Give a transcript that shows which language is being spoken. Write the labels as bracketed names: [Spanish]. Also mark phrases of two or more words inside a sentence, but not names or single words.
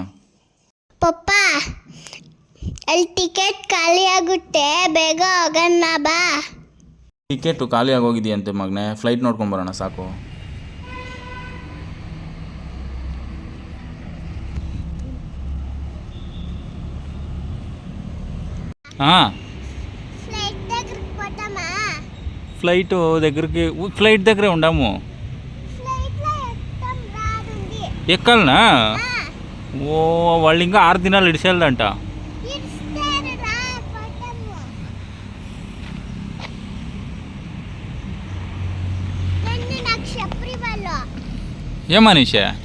[Kannada] ಪಪ್ಪ ಅಲ್ಲಿ ಟಿಕೆಟ್ ಖಾಲಿ ಆಗುತ್ತೆ, ಬೇಗ ಹೋಗೋಣ ಬಾ. ಟಿಕೆಟು ಖಾಲಿ ಆಗೋಗಿದೆಯಂತೆ ಮಗನೇ, ಫ್ಲೈಟ್ ನೋಡ್ಕೊಂಡು ಬರೋಣ ಸಾಕು. ಹಾಂ, [Telugu] ఫ్లైట్ దగ్గరికి, ఫ్లైట్ దగ్గరే ఉండాము. ఎక్కాలనా? ఓ, వాళ్ళు ఇంకా 6 దినాలు ఇడిసేయాలంట. ఏ మనీషా?